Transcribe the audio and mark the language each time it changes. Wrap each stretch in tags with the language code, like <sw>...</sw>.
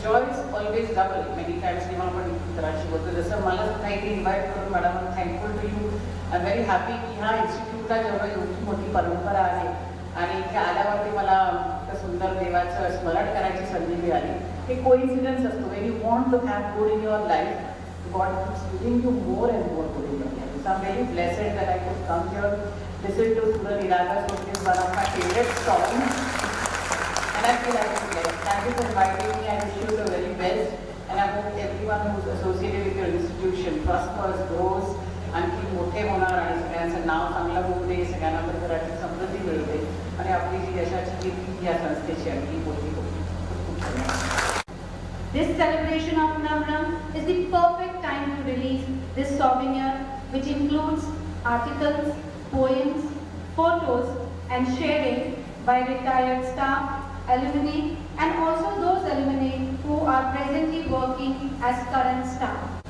<en>Joy is always double. Many times</en> <mr>जेव्हा आपण मित्रांशी बोलतो, जसं मला सुद्धा इथे इन्व्हाइट करून madam</mr> <en>Thankful to you. I am very happy</en> <mr>की ह्या इन्स्टिट्यूटला जेव्हा एवढी मोठी परंपरा आहे आणि इथे आल्यावरती मला इतकं सुंदर देवाचं स्मरण करायची संधी मिळाली. हे कोइन्सिडन्स असतो.</mr> <en>When you want to have good in your life, God keeps giving you more and more good in your life. So I'm very blessed that I could come here, listen to Surya Niraga, which is one of my favorite songs. And I feel like I'm blessed. Thank you for inviting me. I wish you the very best. And I hope everyone who's associated with your institution prospers, grows,</en> <mr>आणखी मोठे होणार आणि सगळ्यांचं नाव चांगलं होऊ दे, सगळ्यांना भरभराटी समृद्धी मिळते आणि आपली जी यशाची कीर्ती या संस्थेची आणखी मोठी होती. खूप धन्यवाद.</mr> <en>This celebration of Navram is the perfect time to release this souvenir, which includes articles, poems, photos, and sharing by retired staff, alumni, and also those alumni who are presently working as current staff.</en>